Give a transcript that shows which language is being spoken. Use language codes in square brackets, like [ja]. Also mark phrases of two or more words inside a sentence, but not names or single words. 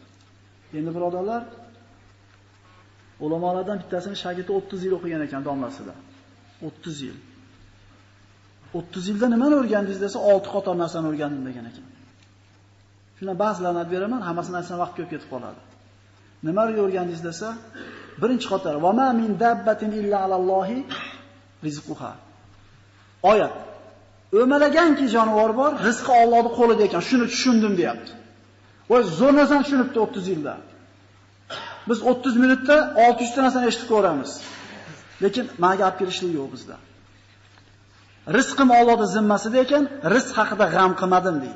[uz] Endi birodarlar, ulamolardan bittasini shagirdi 30 yil o'qigan ekan domlasida. 30 yil. 30 yilda nimani o'rgandingiz desa 6 qator narsani o'rgandim degan ekan. Shuna ba'zilarini aytib beraman, hammasini aytsam vaqt ko'p ketib qoladi. Nimaga o'rgandingiz desa, birinchi qator [ar] وما من دابة إلا على الله رزقها. [uz] Oyat. O'malaganki jonivor bor, rizqi Allohning qo'lida ekan. Shuni tushundim deyapti. Voy zo'r narsani tushunibdi 30 yilda. Biz 30 minutda 600 ta narsani eshitib ko'ramiz. Lekin menga olib kirishlik yo'q bizda. Rizqim Allohning zimmasida ekan, rizq haqida g'am qilmadim deydi.